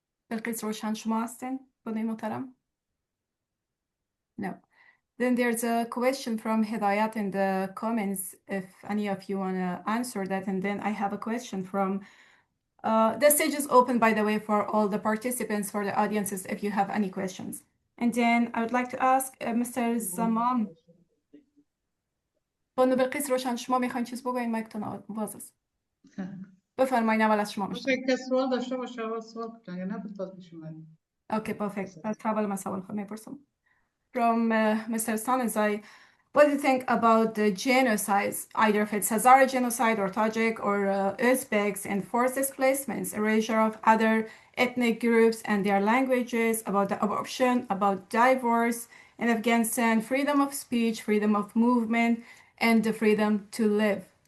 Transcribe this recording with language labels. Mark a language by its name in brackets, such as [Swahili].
[Persian] بلقیس روشن شما هستین؟ خانم محترم؟ No. [English] Then there's a question from Hidayat in the comments, if any of you want to answer that. And then I have a question from The stage is open, by the way, for all the participants, for the audiences, if you have any questions. And then I would like to ask Mr. Zaman. [Persian] بانو بلقیس روشن، شما میخواین چیز بگوین؟ مایکتون باز است. بفرمایید، اول از شما میشنم. که سوال داشته باشه اول سوال کنه یا نه باز بشیم. [English] Okay, perfect. [Persian] از اول من سوال خود میپرسم. [English] From Mr. Sanizai, what do you think about the genocides, either if it's Hazara genocide or Tajik or Uzbeks, and forced displacements, erasure of other ethnic groups and their languages, about the abortion, about divorce in Afghanistan, freedom of speech, freedom of movement, and the freedom to live?